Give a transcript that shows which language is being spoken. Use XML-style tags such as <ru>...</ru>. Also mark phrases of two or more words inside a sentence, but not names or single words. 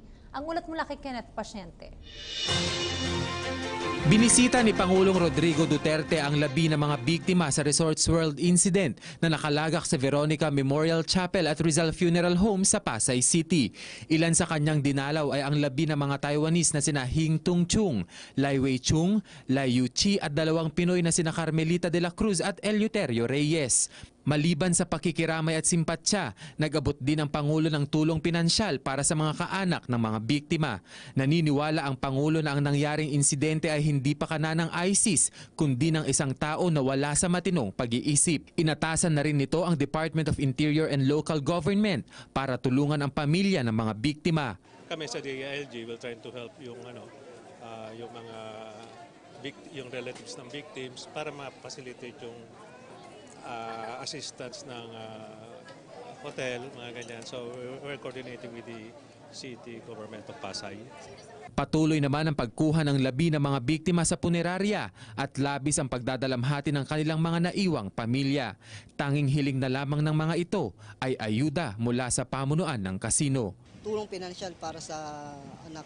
<tl>Ang ulat mula kay Kenneth Pasyente. Binisita ni Pangulong Rodrigo Duterte ang labi ng mga biktima sa Resorts World incident na nakalagak sa Veronica Memorial Chapel at Rizal Funeral Home sa Pasay City. Ilan sa kanyang dinalaw ay ang labi ng mga Taiwanese na sina Hing Tung Chung, Lai Wei Chung, Lai Yu Chi at dalawang Pinoy na sina Carmelita de la Cruz at Eleuterio Reyes. Maliban sa pakikiramay at simpatsya, nag-abot din ang Pangulo ng tulong pinansyal para sa mga kaanak ng mga biktima. Naniniwala ang Pangulo na ang nangyaring insidente ay hindi pa kana ng ISIS, kundi ng isang tao na wala sa matinong pag-iisip. Inatasan na rin nito ang Department of Interior and Local Government para tulungan ang pamilya ng mga biktima. Kami sa DILG</tl> <en>will try to help</en> <tl>yung yung mga yung relatives ng victims para ma-facilitate yung assistance ng hotel, mga ganyan.</tl> <en>So we're coordinating with the city government of Pasay.</en> <tl>Patuloy naman ang pagkuha ng labi ng mga biktima sa punerarya at labis ang pagdadalamhati ng kanilang mga naiwang pamilya. Tanging hiling na lamang ng mga ito ay ayuda mula sa pamunuan ng kasino. Tulong pinansyal para sa anak.</tl>